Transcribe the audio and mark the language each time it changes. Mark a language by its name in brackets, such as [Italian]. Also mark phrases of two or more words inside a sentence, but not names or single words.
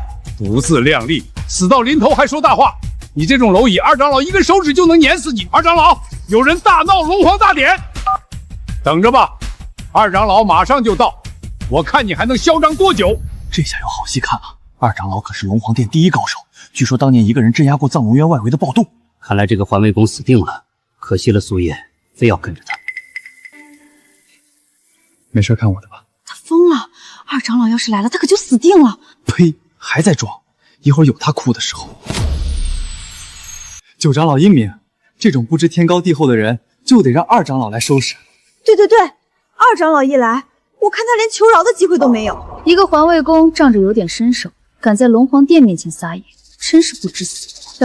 [Chinese] 不自量力，死到臨頭還說大話。你這種螻蟻，二長老一根手指就能碾死你。二長老，有人大鬧龍皇大典，等着吧，二長老馬上就到，我看你還能囂張多久。這下有好戲看了。二長老可是龍皇殿第一高手，據說當年一個人鎮壓過藏龍淵外圍的暴動。看來這個環衛工死定了，可惜了蘇葉，非要跟着他。沒事，看我的吧。他瘋了，二長老要是來了，他可就死定了。呸，還在裝，一會兒有他哭的時候。九長老英明，這種不知天高地厚的人，就得讓二長老來收拾。對，二長老一來，我看他連求饒的機會都沒有。一個環衛工仗着有點身手，敢在龍皇殿面前撒野，真是不知死。